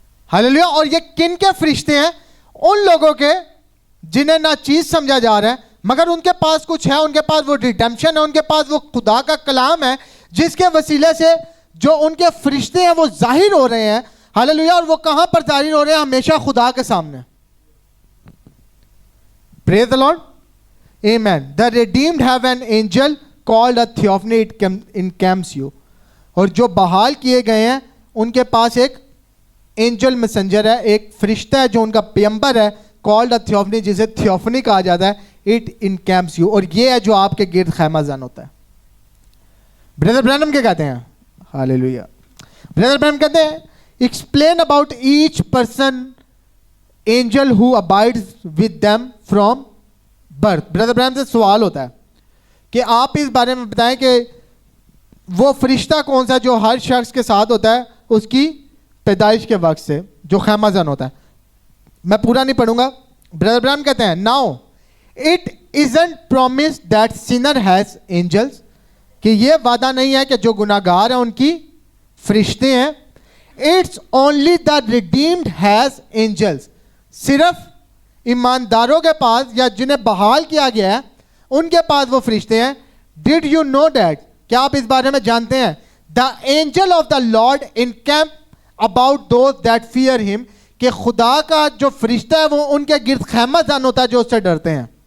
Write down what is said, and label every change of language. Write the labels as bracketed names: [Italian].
[Urdu] ہاللیلویا. اور یہ کن کے فرشتے ہیں؟ ان لوگوں کے جنہیں نہ چیز سمجھا جا رہا ہے, مگر ان کے پاس کچھ ہے, ان کے پاس وہ ریڈیمپشن ہے, ان کے پاس وہ خدا کا کلام ہے جس کے وسیلے سے جو ان کے فرشتے ہیں وہ ظاہر ہو رہے ہیں. ہاللیلویا. اور وہ کہاں پر ظاہر ہو رہے ہیں؟ ہمیشہ خدا کے سامنے. [English] Praise the lord. آمین. The redeemed have an angel called a theophany, it encamps you. [Urdu] اور جو بحال کیے گئے ہیں ان کے پاس ایک اینجل میسنجر ہے, ایک فرشتہ ہے جو ان کا پیغمبر ہے, [English] called a theophany, [Urdu] جسے تھیوفنی کہا جاتا ہے. [English] It encamps you. [Urdu] اور یہ ہے جو آپ کے گرد خیمہ زن ہوتا ہے. بردر برانم کیا کہتے ہیں؟ ہاللیلویا. بردر برانم کہتے ہیں [English] explain about each person angel who abides with them from birth. [Urdu] Brother برانم سے سوال ہوتا ہے کہ آپ اس بارے میں بتائیں کہ وہ فرشتہ کون سا جو ہر شخص کے ساتھ ہوتا ہے اس کی پیدائش کے وقت سے, جو خیمہ زن ہوتا ہے. میں پورا نہیں پڑھوں گا. بردر برانم کہتے ہیں [English] now it isn't promised that sinner has angels, [Urdu] کہ یہ وعدہ نہیں ہے کہ جو گناہ گار ہیں ان کی فرشتے ہیں. [English] It's only the redeemed has angels. [Urdu] صرف ایمانداروں کے پاس یا جنہیں بحال کیا گیا ہے ان کے پاس وہ فرشتے ہیں. [English] Did you know that? [Urdu] کیا آپ اس بارے میں جانتے ہیں؟ [English] The angel of the Lord encamp about those that fear him, [Urdu] کہ خدا کا جو فرشتہ ہے وہ ان کے گرد خیمہ زن ہوتا ہے جو اس سے ڈرتے ہیں.